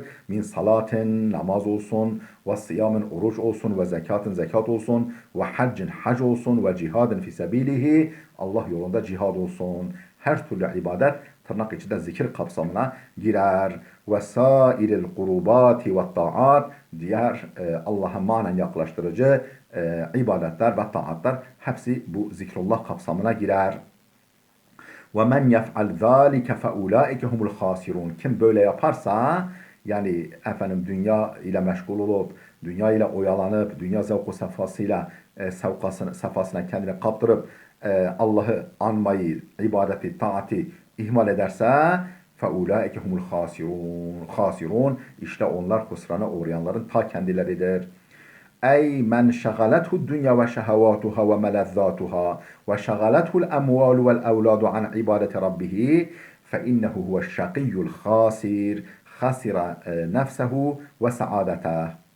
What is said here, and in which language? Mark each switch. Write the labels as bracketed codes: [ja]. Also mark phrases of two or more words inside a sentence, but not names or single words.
[ar] من صلاة, [tr] namaz olsun, [ar] وصيام, [tr] oruç olsun, [ar] وزكاة, [tr] zekat olsun, [ar] وحج, [tr] hac olsun, [ar] وجهاد في سبيله, [tr] Allah yolunda cihad olsun. Her türlü ibadet tırnak içinde zikir kapsamına girer. [ar] وسائر القربات والطاعات, [tr] diğer Allah'a manen yaklaştırıcı ibadetler ve taatlar hepsi bu zikrullah kapsamına girer. [ar] وَمَنْ يَفْعَلْ ذَٰلِكَ فَاُولَٰئِكَ هُمُ الْخَاسِرُونَ. [tr] Kim böyle yaparsa, yani efendim dünya ile meşgul olup, dünya ile oyalanıp, dünya zevku safhasıyla safhasına kendini kaptırıp Allah'ı anmayı, ibadeti, taati ihmal ederse [ar] فَاُولَٰئِكَ هُمُ الْخَاسِرُونَ. [tr] İşte onlar husrana uğrayanların ta kendileridir. [ar] أي من شغلته الدنيا وشهواتها وملذاتها وشغلته الأموال والأولاد عن عبادة ربه فإنه هو الشقي الخاسر خسر نفسه وسعادته.